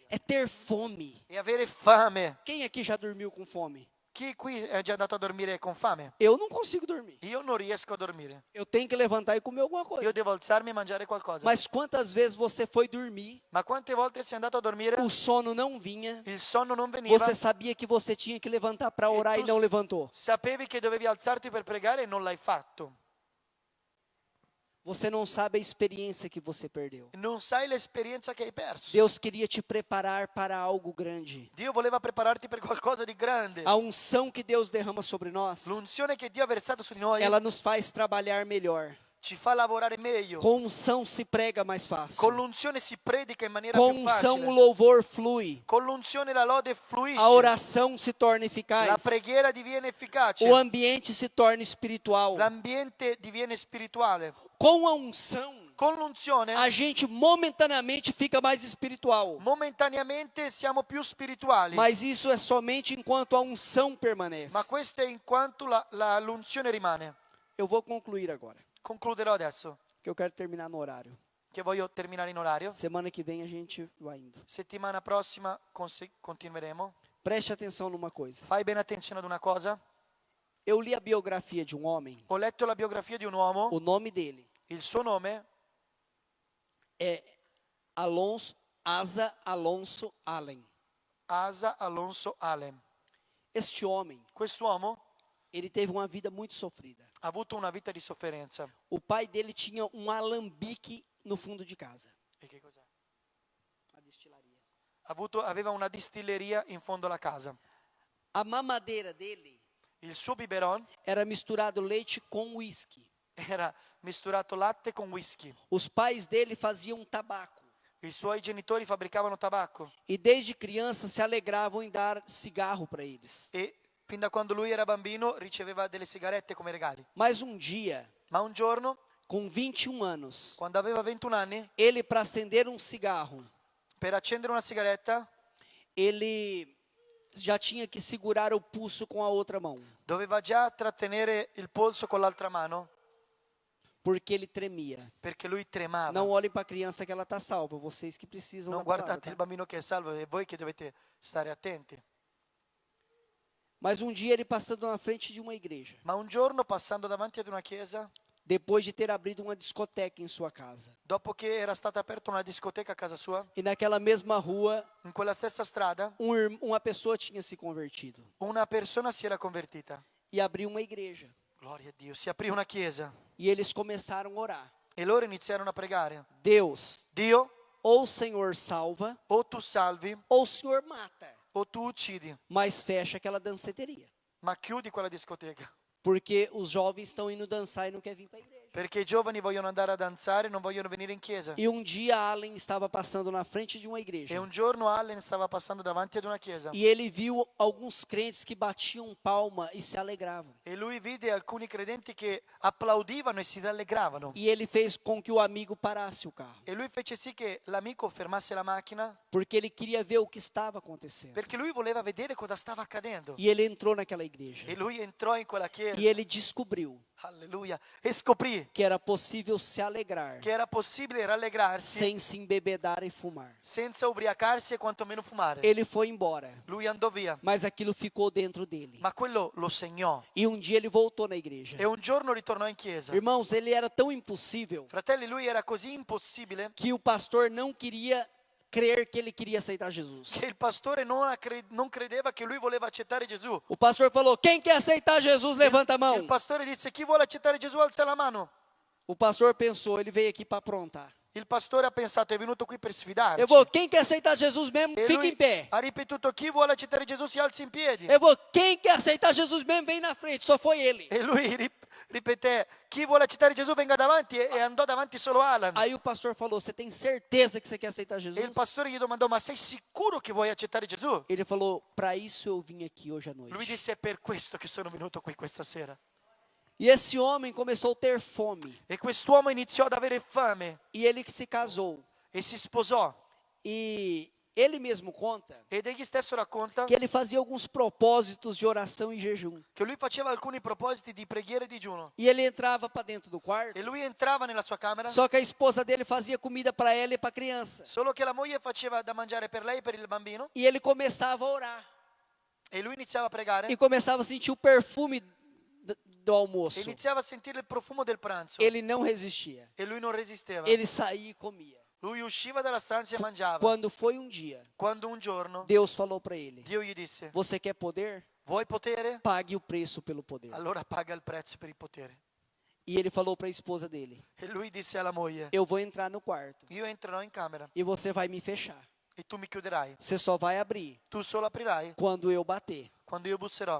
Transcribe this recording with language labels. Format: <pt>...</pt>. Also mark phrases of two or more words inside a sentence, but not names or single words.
<pt>É ter fome.</pt> <it>E avere fame.</it> <pt>Quem aqui já dormiu com fome?</pt> <it>Chi qui è già andato a dormire con fame?</it> <pt>Eu não consigo dormir.</pt> <it>Io non riesco a dormire.</it> <pt>Eu tenho que levantar e comer alguma</pt> <it>Io</it> <pt>coisa.</pt> <it>devo alzarmi e mangiare qualcosa.</it> <pt>Mas quantas vezes você foi dormir,</pt> <it>Ma quante volte sei andato a dormire?</it> <pt>o sono não vinha,</pt> <it>Il sonno non veniva.</it> <pt>você sabia que você tinha que levantar para orar e não levantou?</pt> <it>sapevi che dovevi alzarti per pregare e non l'hai fatto.</it> <pt>Você não sabe a experiência que você perdeu.</pt> <it>Non sai l'esperienza che hai perso.</it> <pt>Deus queria te preparar para algo grande.</pt> <it>Dio voleva prepararti per qualcosa di grande.</it> <pt>A unção que Deus derrama sobre nós,</pt> <it>L'unzione che Dio ha versato su di noi</it> <pt>ela nos faz trabalhar melhor.</pt> <it>ci fa lavorare meglio.</it> <pt>Com unção se prega mais</pt> <it>Con</it> <pt>fácil.</pt> <it>l'unzione si predica in maniera</it> <pt>Com</pt> <it>più</it> <pt>unção o</pt> <it>facile.</it> <pt>louvor flui.</pt> <it>Con l'unzione la lode fluisce.</it> <pt>A oração se torna</pt> <it>La</it> <pt>eficaz.</pt> <it>preghiera diviene efficace.</it> <pt>O ambiente se torna espiritual.</pt> <it>L'ambiente diviene spirituale.</it> <pt>Com a unção,</pt> <it>Con l'unzione</it> <pt>a gente momentaneamente fica mais espiritual.</pt> <it>momentaneamente siamo più spirituali.</it> <pt>Mas isso é somente enquanto a unção permanece.</pt> <it>Ma questo è in quanto l'unzione rimane.</it> <pt>Eu vou concluir agora,</pt> <it>Concluderò adesso,</it> <pt>que eu quero terminar no horário.</pt> <it>che voglio terminare in orario.</it> <pt>Semana que vem a gente vai indo.</pt> <it>Settimana prossima continueremo.</it> <pt>Preste atenção numa coisa.</pt> <it>Fai bene attenzione ad una cosa.</it> <pt>Eu li a biografia de um homem.</pt> <it>Ho letto la biografia di un uomo.</it> <pt>O nome dele</pt> <it>Il suo nome</it> <pt>é Asa Alonso Allen.</pt> <it>Asa Alonso Allen.</it> <pt>Este homem,</pt> <it>Quest'uomo</it> <pt>ele teve uma vida muito sofrida.</pt> <it>ha avuto una vita di sofferenza.</it> <pt>O pai dele tinha um alambique no fundo de casa.</pt> <it>E che cos'è?</it> <pt>A destilaria.</pt> <it>Aveva una distilleria in fondo alla casa.</it> <pt>A mamadeira dele</pt> <it>Il suo biberon</it> <pt>era misturado leite com uísque.</pt> <it>era misturato latte con whisky.</it> <pt>Os pais dele faziam tabaco.</pt> <it>I suoi genitori fabbricavano tabacco</it> <pt>E desde criança se alegravam em dar cigarro para eles.</pt> <it>e fin da quando lui era bambino riceveva delle sigarette come regali.</it> <pt>Mas um dia,</pt> <it>Ma un giorno,</it> <pt>com 21 anos,</pt> <it>quando aveva 21 anni,</it> <pt>ele, para acender um cigarro,</pt> <it>per accendere una sigaretta</it> <pt>ele já tinha que segurar o pulso com a outra mão,</pt> <it>doveva già trattenere il polso con l'altra mano</it> <pt>porque ele tremia.</pt> <it>perché lui tremava.</it> <pt>Não olhem para a criança que ela está salva, vocês que precisam</pt> <it>Non</it> <pt>da palavra,</pt> <it>guardate</it> <pt>tá?</pt> <it>il bambino che è salvo, è voi che dovete stare attenti.</it> <pt>Mas um dia ele passando na frente de uma igreja,</pt> <it>Ma un giorno, passando davanti ad una chiesa,</it> <pt>depois de ter abrido uma discoteca em sua casa,</pt> <it>dopo che era stata aperta una discoteca a casa sua,</it> <pt>e naquela mesma rua,</pt> <it>in quella stessa strada,</it> <pt>uma pessoa tinha se convertido</pt> <it>una persona si era convertita.</it> <pt>e abriu uma igreja.</pt> <it>Gloria a Dio. Si aprì una chiesa</it> <pt>E eles começaram a orar.</pt> <it>e loro iniziarono a pregare.</it> <pt>Deus,</pt> <it>Dio,</it> <pt>ou o Senhor salva,</pt> <it>o tu salvi</it> <pt>ou o Senhor mata,</pt> <it>o tu uccidi,</it> <pt>mas fecha aquela danceteria.</pt> <it>ma chiudi quella discoteca.</it> <pt>Porque os jovens estão indo dançar e não quer vir para a igreja.</pt> <it>Perché i giovani vogliono andare a danzare e non vogliono venire in chiesa.</it> <pt>E um dia Allen estava passando na frente de uma igreja.</pt> <it>E un giorno Allen stava passando davanti ad una chiesa</it> <pt>E ele viu alguns crentes que batiam palma e se alegravam.</pt> <it>e lui vide alcuni credenti che applaudivano e si rallegravano.</it> <pt>E ele fez com que o amigo parasse o carro.</pt> <it>E lui fece sì che l'amico fermasse la macchina</it> <pt>Porque ele queria ver o que estava acontecendo.</pt> <it>perché lui voleva vedere cosa stava accadendo.</it> <pt>E ele entrou naquela igreja.</pt> <it>E lui entrò in quella chiesa,</it> <pt>E ele descobriu</pt> <it>alleluia, e scoprì</it> <pt>que era possível se alegrar</pt> <it>che era possibile rallegrarsi</it> <pt>sem se embebedar e fumar.</pt> <it>senza ubriacarsi e quantomeno fumare.</it> <pt>Ele foi embora,</pt> <it>Lui andò via,</it> <pt>mas aquilo ficou dentro dele.</pt> <it>ma quello lo segnò.</it> <pt>E um dia ele voltou na igreja.</pt> <it>E un giorno ritornò in chiesa.</it> <pt>Irmãos, ele era tão impossível</pt> <it>Fratelli, lui era così impossibile</it> <pt>que o pastor não queria crer que ele queria aceitar Jesus.</pt> <it>che il pastore non credeva che lui voleva accettare Gesù.</it> <pt>O pastor falou: quem quer aceitar Jesus, levanta a</pt> <it>Il</it> <pt>mão.</pt> <it>pastore disse: chi vuole accettare Gesù alza la mano.</it> <pt>O pastor pensou, ele veio aqui para aprontar.</pt> <it>Il pastore ha pensato: è venuto qui per sfidarci.</it> <pt>Eu vou, quem quer aceitar Jesus mesmo,</pt> <it>E</it> <pt>fica</pt> <it>lui</it> <pt>em pé.</pt> <it>ha ripetuto: chi vuole accettare Gesù si alzi in piedi.</it> <pt>Eu vou, quem quer aceitar Jesus mesmo, vem na frente. Só foi ele.</pt> <it>E lui ripeté: chi vuole accettare Gesù venga davanti, e andò davanti solo Alan.</it> <pt>Aí o pastor falou: você tem certeza que você quer aceitar</pt> <it>E</it> <pt>Jesus?</pt> <it>il pastore gli domandò: ma sei sicuro che vuoi accettare Gesù?</it> <pt>Ele falou: para isso eu vim aqui hoje à</pt> <it>Lui</it> <pt>noite.</pt> <it>disse: è per questo che sono venuto qui questa sera.</it> <pt>E esse homem começou a ter fome.</pt> <it>E quest'uomo iniziò ad avere fame</it> <pt>E ele que se casou.</pt> <it>e si sposò.</it> <pt>E ele mesmo conta</pt> <it>Ed egli stesso racconta</it> <pt>que ele fazia alguns propósitos de oração e jejum.</pt> <it>che lui faceva alcuni propositi di preghiera e digiuno.</it> <pt>E ele entrava para dentro do quarto.</pt> <it>E lui entrava nella sua camera,</it> <pt>Só que a esposa dele fazia comida para ela e para a criança.</pt> <it>solo che la moglie faceva da mangiare per lei e per il bambino.</it> <pt>E ele começava a orar.</pt> <it>E lui iniziava a pregare</it> <pt>E começava a sentir o perfume do</pt> <it>e</it> <pt>almoço.</pt> <it>iniziava a sentire il profumo del pranzo.</it> <pt>Ele não resistia.</pt> <it>E lui non resisteva.</it> <pt>Ele saía e comia.</pt> <it>Lui usciva dalla stanza e mangiava.</it> <pt>Quando foi um dia,</pt> <it>Quando un giorno</it> <pt>Deus falou para ele:</pt> <it>Dio gli disse:</it> <pt>você quer poder?</pt> <it>vuoi potere?</it> <pt>Pague o preço pelo poder.</pt> <it>Allora paga il prezzo per il potere.</it> <pt>E ele falou para a esposa dele:</pt> <it>E lui disse alla moglie,</it> <pt>eu vou entrar no quarto</pt> <it>io entrerò in camera</it> <pt>e você vai me fechar.</pt> <it>e tu mi chiuderai.</it> <pt>Você só vai abrir</pt> <it>Tu solo aprirai</it> <pt>quando eu bater,</pt> <it>quando io busserò,</it>